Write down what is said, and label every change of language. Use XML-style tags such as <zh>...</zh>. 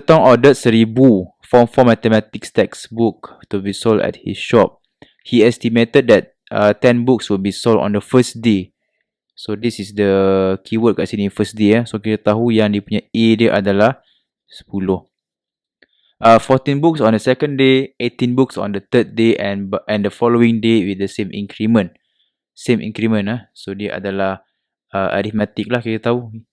<en>Tong ordered 1000 Form 4 mathematics textbook to be sold at his shop. He estimated that 10 books will be sold on the first day. So this is the keyword</en> <ms>kat sini,</ms> <en>first day.</en> <ms>So kita tahu yang dia punya A dia adalah 10.</ms> <en>14 books on the second day, 18 books on the third day, and the following day with the same increment. Same increment.</en> <ms>So dia adalah arithmetic lah, kita tahu.</ms>